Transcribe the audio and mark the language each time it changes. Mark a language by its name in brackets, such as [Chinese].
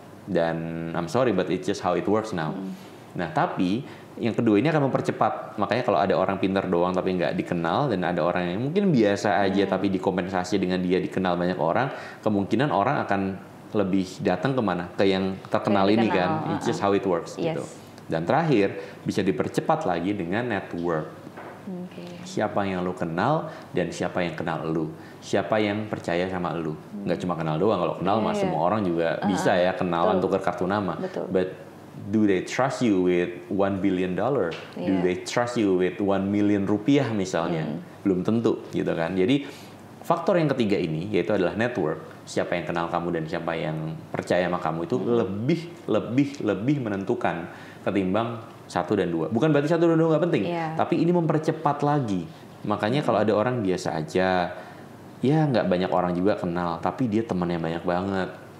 [Indonesian] Dan [English] I'm sorry but it's just how it works now. [Indonesian] Nah tapi yang kedua ini akan mempercepat. Makanya kalau ada orang pinter doang tapi nggak dikenal, dan ada orang yang mungkin biasa aja tapi dikompensasi dengan dia dikenal banyak orang, kemungkinan orang akan lebih datang kemana? Ke yang terkenal ini kan. [English] It's just how it works [Indonesian] gitu. Dan terakhir, bisa dipercepat lagi dengan network. Siapa yang lu kenal dan siapa yang kenal lu. Siapa yang percaya sama lu. Nggak cuma kenal doang, kalau kenal mah semua orang juga bisa ya kenalan tukar kartu nama. [English] But do they trust you with $1 billion? Do they trust you with 1 million rupiah [Indonesian] misalnya? Belum tentu gitu kan. Jadi faktor yang ketiga ini yaitu adalah network. Siapa yang kenal kamu dan siapa yang percaya sama kamu itu lebih menentukan ketimbang 1 dan 2. Bukan berarti 1 dan 2 nggak penting, tapi ini mempercepat lagi. Makanya kalau ada orang biasa aja, ya nggak banyak orang juga kenal, tapi dia temannya banyak banget.